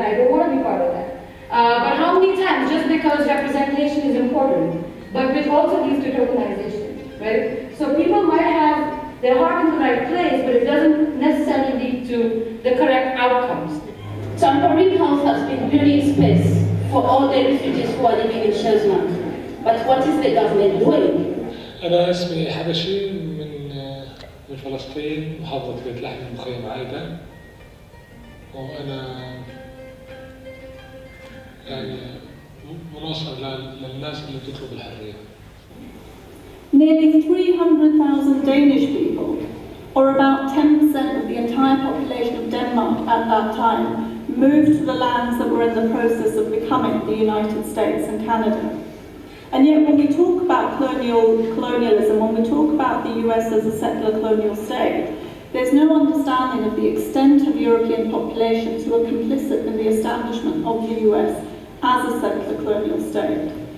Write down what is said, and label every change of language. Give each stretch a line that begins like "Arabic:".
English: I don't want to be part of that. But how many times, just because representation is important, but which also leads to tokenization, right? So people might have their heart in the right place, but it doesn't necessarily lead to the correct outcomes. Temporary house has been building space for all the refugees who are living in Shazman. But what is the government doing?
Arabic: أنا اسمي حبشي من فلسطين، محافظة بيت لحم مخيم عايدة، وأنا يعني مناصر للناس اللي تطلب الحرية.
English: Nearly 300,000 Danish people, or about 10% of the entire population of Denmark at that time, moved to the lands that were in the process of becoming the United States and Canada. And yet when we talk about colonialism, when we talk about the US as a settler colonial state, there's no understanding of the extent of European populations who are complicit in the establishment of the US as a settler colonial state.